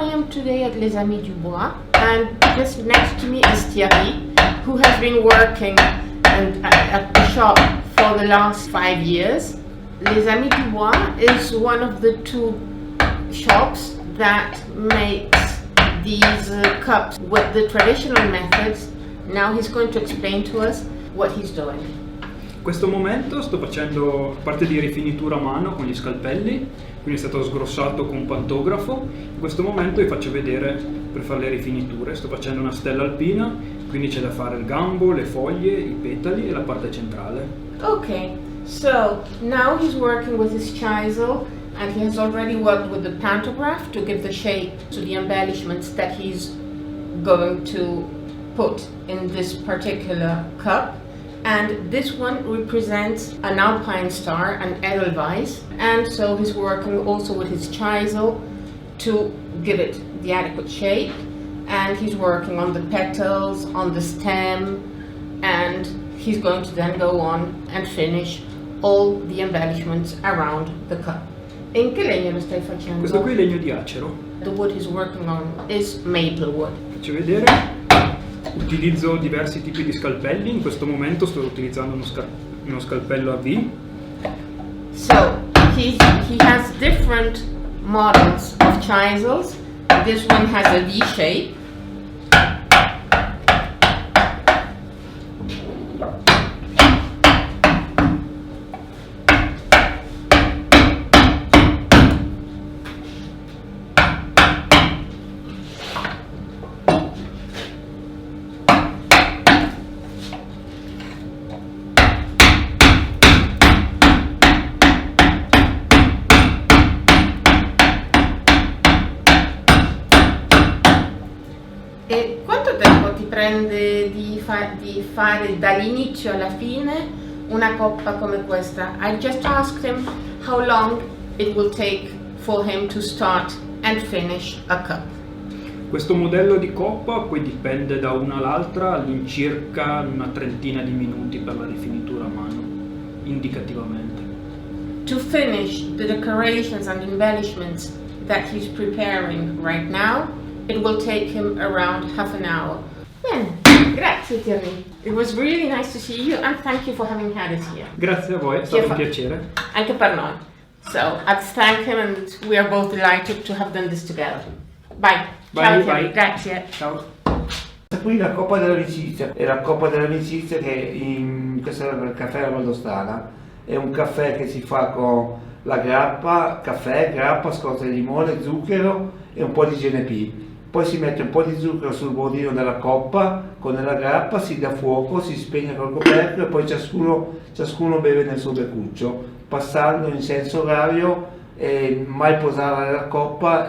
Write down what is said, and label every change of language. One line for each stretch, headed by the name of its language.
English: today at Les Amis du Bois, and just next to me is Thierry, who has been working at the shop for the last 5 years. Les Amis du Bois is one of the 2 shops that makes these cups with the traditional methods. Now he's going to explain to us what he's doing.
Italian: In questo momento sto facendo parte di rifinitura a mano con gli scalpelli, quindi è stato sgrossato con un pantografo. In questo momento vi faccio vedere per fare le rifiniture. Sto facendo una stella alpina, quindi c'è da fare il gambo, le foglie, i petali e la parte centrale.
English: Okay, so now he's working with his chisel, and he has already worked with the pantograph to give the shape to the embellishments that he's going to put in this particular cup. And this one represents an alpine star, an Edelweiss, and so he's working also with his chisel to give it the adequate shape, and he's working on the petals, on the stem, and he's going to then go on and finish all the embellishments around the cup.
Italian: In che legno lo stai facendo? Questo qui è legno di acero.
English: The wood he's working on is maple wood.
Italian: Faccio vedere. Utilizzo diversi tipi di scalpelli, in questo momento sto utilizzando uno scalpello a V.
English: So he has different models of chisels. This one has a V shape.
Italian: E quanto tempo ti prende di fare dall'inizio alla fine una coppa come questa?
English: I just asked him how long it will take for him to start and finish a cup.
Italian: Questo modello di coppa poi dipende da una all'altra, all'incirca una trentina di minuti per la rifinitura a mano, indicativamente.
English: To finish the decorations and embellishments that he's preparing right now, it will take him around half an hour.
Italian: Bene, grazie Thierry.
English: It was really nice to see you, and thank you for having had us here.
Italian: Grazie a voi, è stato un piacere. Anche per noi.
English: So, I'd thank him, and we are both delighted to have done this together. Bye.
Italian: Ciao Thierry, grazie. Ciao. Questa qui è la coppa dell'amicizia, è la coppa dell'amicizia che questo è il caffè alla Valdostana. È un caffè che si fa con la grappa, caffè, grappa, scorza di limone, zucchero e un po' di GNP. Poi si mette un po' di zucchero sul bordino della coppa con la grappa, si dà fuoco, si spegne col coperchio e poi ciascuno beve nel suo beccuccio, passando in senso orario e mai posare la coppa.